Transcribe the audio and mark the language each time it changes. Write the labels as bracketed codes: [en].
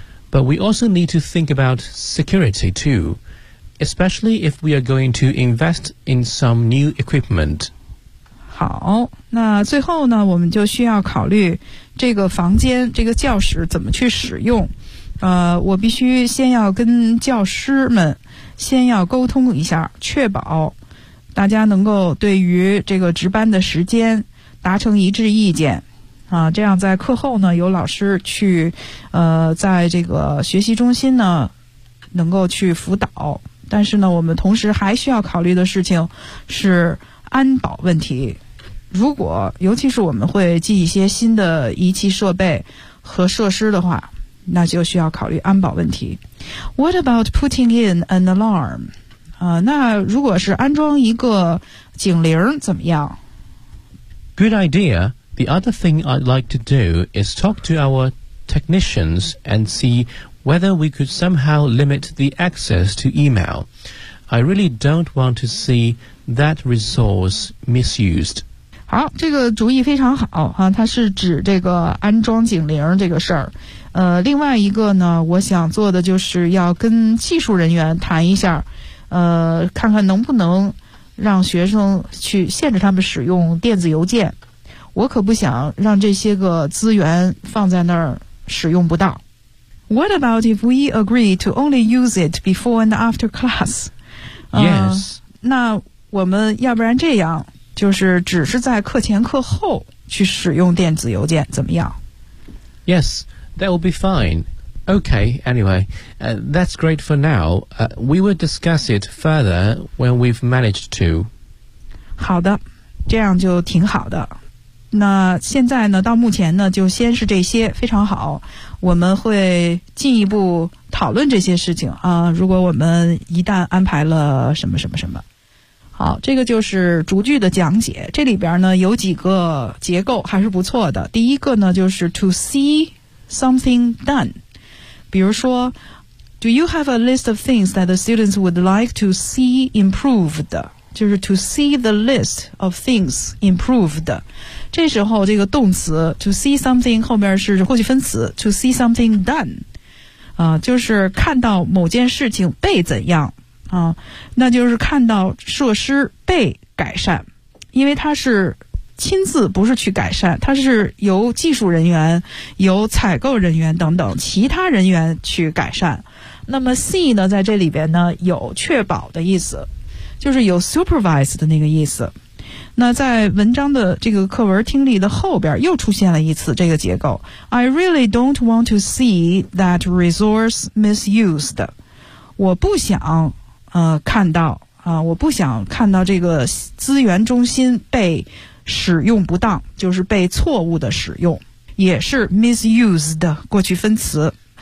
[en] But we also need to think about security too, especially if we are going to invest in some new equipment. [zh] 好，那最后呢，我们就需要考虑这个房间，这个教室怎么去使用。我必须先要跟教师们先要沟通一下，确保大家能够对于这个值班的时间达成一致意见啊，这样在课后呢，有老师去在这个学习中心呢能够去辅导。但是呢，我们同时还需要考虑的事情是安保问题。如果尤其是我们会进一些新的仪器设备和设施的话，那就需要考虑安保问题。 [en] What about putting in an alarm? [zh] 那如果是安装一个警铃怎么样？ [en] Good idea. The other thing I'd like to do is talk to our technicians and see whether we could somehow limit the access to email. I really don't want to see that resource misused. [zh] 好，这个主意非常好啊，它是指这个安装警铃这个事儿。另外一个呢，我想做的就是要跟技术人员谈一下，看看能不能让学生去限制他们使用电子邮件。我可不想让这些个资源放在那儿使用不到。 [en] What about if we agree to only use it before and after class? Yes. [zh] 那我们要不然这样，就是只是在课前课后去使用电子邮件，怎么样？ [en] Yes. That will be fine. Okay, anyway, that's great for now. We will discuss it further when we've managed to. [zh] 好的，这样就挺好的。那现在呢，到目前呢，就先是这些，非常好。我们会进一步讨论这些事情啊，如果我们一旦安排了什么什么什么。好，这个就是逐句的讲解。这里边呢，有几个结构还是不错的。第一个呢，就是 [en] to see... something done. [zh] 比如说 [en] Do you have a list of things that the students would like to see improved? [zh] 就是 [en] to see the list of things improved. [zh] 这时候这个动词 [en] to see something [zh] 后面是过去分词 [en] to see something done. [zh] 就是看到某件事情被怎样那就是看到设施被改善，因为它是亲自不是去改善，它是由技术人员、由采购人员等等其他人员去改善。那么 see 呢，在这里边呢有确保的意思，就是有 supervise 的那个意思。那在文章的这个课文听力的后边又出现了一次这个结构。 [en] I really don't want to see that resource misused. [zh] 我不想看到我不想看到这个资源中心被使用不当，就是被错误的使用，也是 misused 过去分词。